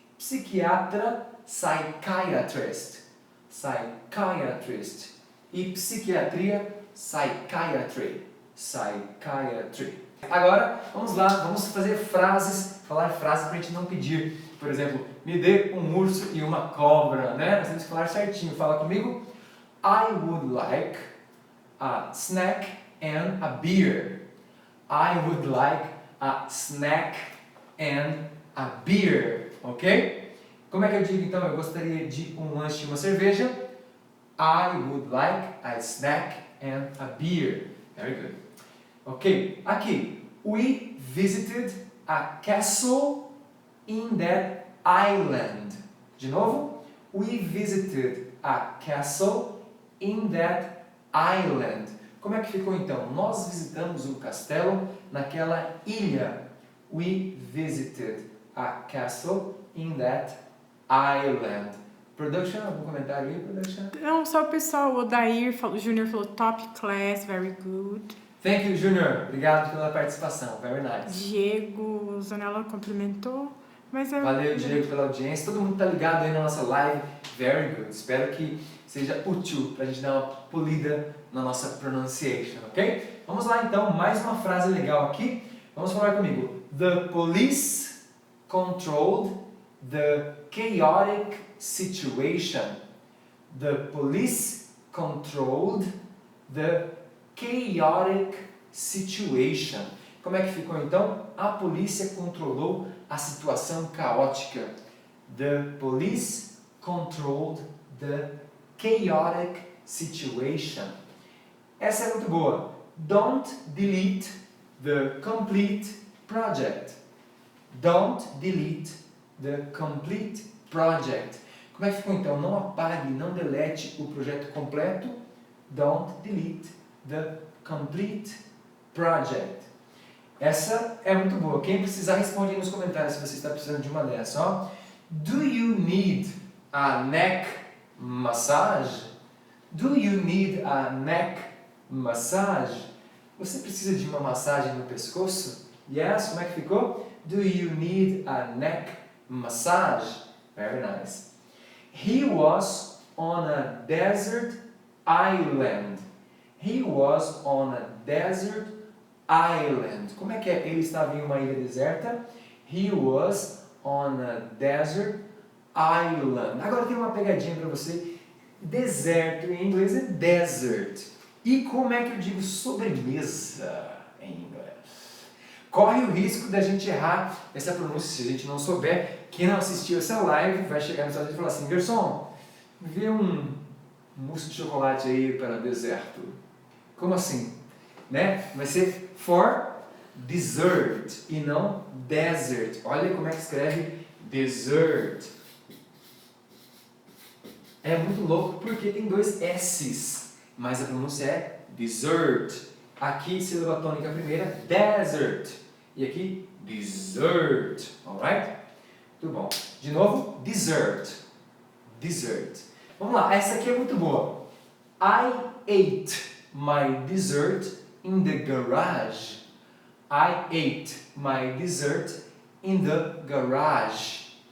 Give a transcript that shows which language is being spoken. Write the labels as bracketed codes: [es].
[en] Psiquiatra. Psychiatrist. Psychiatrist. E psiquiatria. Psychiatry. Psychiatry. [pt] Agora, vamos lá, vamos fazer frases, falar frases para a gente não pedir. Por exemplo, me dê um urso e uma cobra, né? Nós temos que falar certinho. Fala comigo. [en] I would like a snack and a beer. I would like a snack and a beer. [pt] Ok? Como é que eu digo então? Eu gostaria de um lanche e uma cerveja. [en] I would like a snack and a beer. Very good. [pt] Ok, aqui. [en] We visited a castle in that island. [pt] De novo. [en] We visited a castle in that island. [pt] Como é que ficou então? Nós visitamos um castelo naquela ilha. [en] We visited a castle in that island. [pt] Production, algum comentário aí, production? Não, só o pessoal, o Odair, o Júnior falou [en] top class, very good. Thank you, Junior. [pt] Obrigado pela participação. [en] Very nice. [pt] Diego Zanella cumprimentou. Mas é... Valeu, Diego, pela audiência. Todo mundo tá ligado aí na nossa live. [en] Very good. [pt] Espero que seja útil pra gente dar uma polida na nossa pronunciation, ok? Vamos lá então, mais uma frase legal aqui. Vamos falar comigo. [en] The police controlled the chaotic situation. The police controlled the chaotic situation. [pt] Como é que ficou então? A polícia controlou a situação caótica. [en] The police controlled the chaotic situation. [pt] Essa é muito boa. [en] Don't delete the complete project. Don't delete the complete project. [pt] Como é que ficou então? Não apague, não delete o projeto completo. [en] Don't delete the complete project. [pt] Essa é muito boa. Quem precisar, responde aí nos comentários se você está precisando de uma dessa. Ó. [en] Do you need a neck massage? Do you need a neck massage? [pt] Você precisa de uma massagem no pescoço? Yes, como é que ficou? [en] Do you need a neck massage? Very nice. He was on a desert island. He was on a desert island. [pt] Como é que é? Ele estava em uma ilha deserta. [en] He was on a desert island. [pt] Agora tem uma pegadinha para você. Deserto em inglês é desert. E como é que eu digo sobremesa em inglês? Corre o risco da gente errar essa pronúncia se a gente não souber. Quem não assistiu essa live vai chegar no estado e falar assim: garçom, vê um mousse de chocolate aí para deserto. Como assim? Né? Vai ser for dessert e não desert. Olha como é que escreve dessert. É muito louco porque tem dois S's, mas a pronúncia é dessert. Aqui, sílaba tônica primeira, desert. E aqui, dessert. Alright? Muito bom. De novo, dessert. Dessert. Vamos lá, essa aqui é muito boa. [en] I ate my dessert in the garage. I ate my dessert in the garage.